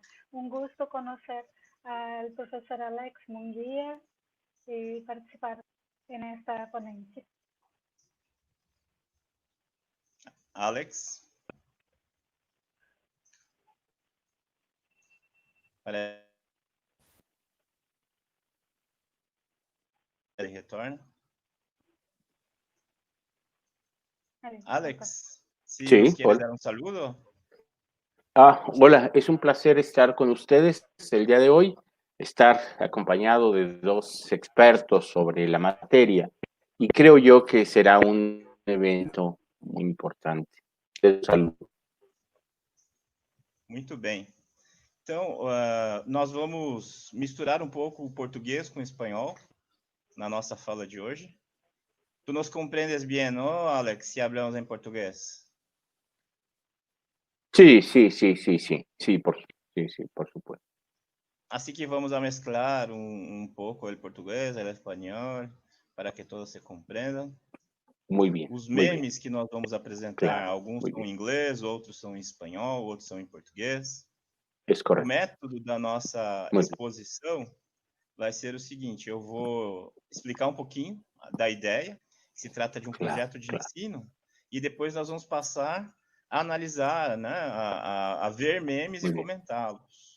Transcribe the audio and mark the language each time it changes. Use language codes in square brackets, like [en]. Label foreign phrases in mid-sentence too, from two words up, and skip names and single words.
[pt] Um gosto conhecer o professor Alex Munguia e participar nesta ponencia. Alex? Ele retorna. [es] Alex, si sí, nos quieres hola. dar un saludo. Hola, es un placer estar con ustedes el día de hoy, estar acompañado de dos expertos sobre la materia y creo yo que será un evento muy importante. Saludo. [pt] Muito bem. Então, nós vamos misturar um pouco o português com o espanhol na nossa fala de hoje. Tu nos compreendes [es] bien, ¿no, Alex, si hablamos en portugués? Sí, por supuesto. Así que vamos a mezclar un poco el portugués, el español, para que todos se comprendam. Muy bien. [pt] Os memes que nós vamos apresentar, [es] Claro, [pt] alguns são em inglês, outros são em espanhol, outros são em português. O método da nossa exposição vai ser o seguinte: eu vou explicar um pouquinho da ideia, se trata de um projeto de ensino, e depois nós vamos passar a analisar, né, a ver memes e comentá-los.